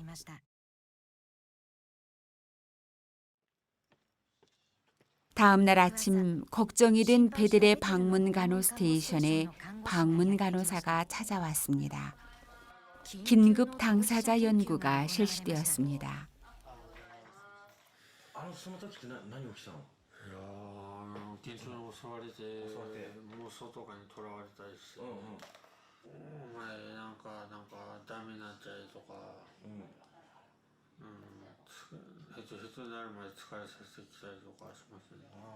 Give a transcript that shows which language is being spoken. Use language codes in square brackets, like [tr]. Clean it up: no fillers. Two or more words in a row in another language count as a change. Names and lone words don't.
[ko] 다음 날 아침 걱정이 된 베델의 방문 간호 스테이션에 방문 간호사가 찾아왔습니다. 긴급 당사자 연구가 실시되었습니다. [ja] その時って何起きたの？いや現象に襲われて妄想とかにとらわれたりして、お前なんかダメになっちゃいとか、ヘトヘトになるまで疲れさせてきたりとかしますね。